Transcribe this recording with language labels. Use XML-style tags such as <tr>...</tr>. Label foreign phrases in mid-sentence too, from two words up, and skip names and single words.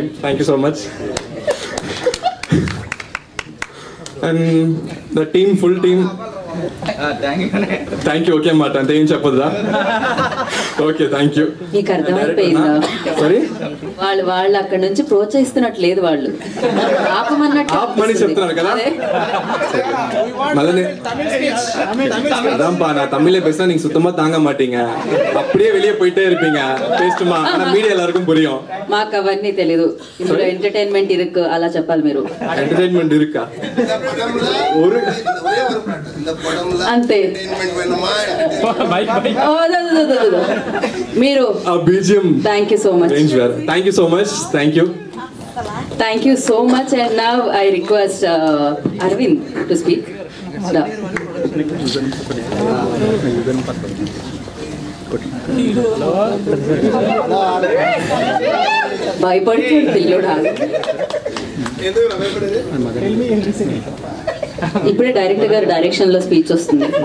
<en>Thank you so much. And the team, full team thank you.</en> <te>ఓకే అన్నమాట, అంతే ఏం చెప్పొద్దా?</te> <en>okay thank you.</en> <te>మీకు అర్థమైపోయిందా? సారీ వాళ్ళు అక్కడ నుంచి ప్రోత్సహిస్తున్నట్లేదు, వాళ్ళు ఆపమని చెప్తున్నారు కదా.</te> <ta>మళ్ళీ அதான்ப்பா நான் தமிழ்ல பேசினா நீங்க சுத்தமா தாங்க மாட்டீங்க, அப்படியே வெளியே போயிட்டே இருப்பீங்க. பேஸ்ட்டுமா மீடியா எல்லாருக்கும் புரியும்.</ta> <te>మాకు అవన్నీ తెలీదు, ఇందులో ఎంటర్టైన్మెంట్ ఇరుకు అలా చెప్పాలి మీరు. ఎంటర్టైన్మెంట్ ఇరుకా ஒரு అంతే మీరు బీజిఎం.</te> <en>Thank you so much. Thank you so much. Thank you so much. And now I request Arvind to speak.</en> <te>భయపడుతుంది పిల్లోడా. ఇప్పుడే డైరెక్టర్ గారు డైరెక్షన్ లో స్పీచ్ వస్తుంది.</te>